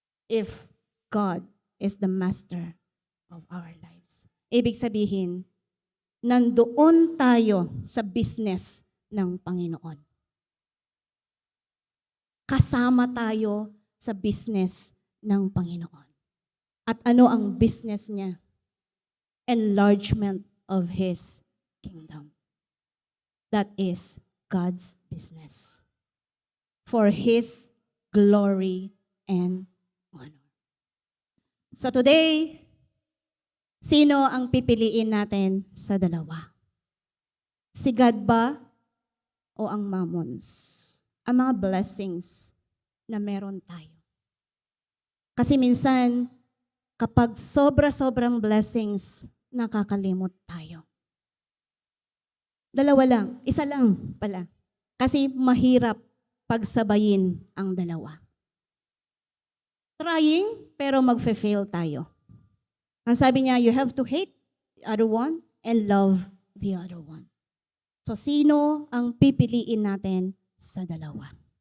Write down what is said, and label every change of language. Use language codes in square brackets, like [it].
[en] If God is the master of our lives. [tl] Ibig sabihin, nandoon tayo sa business ng Panginoon. Kasama tayo sa business ng Panginoon. At ano ang business niya? [en] Enlargement of His kingdom. That is God's business. For His glory and honor. So today, [tl] sino ang pipiliin natin sa dalawa? Si God ba o ang mammons? Ang mga blessings na meron tayo. Kasi minsan, kapag sobra-sobrang blessings, nakakalimot tayo. Dalawa lang, isa lang pala. Kasi mahirap pagsabayin ang dalawa. [en] Trying, [tl] pero magfe-fail tayo. Ang sabi niya, [en] you have to hate the other one and love the other one. [tl] So, sino ang pipiliin natin sa dalawa?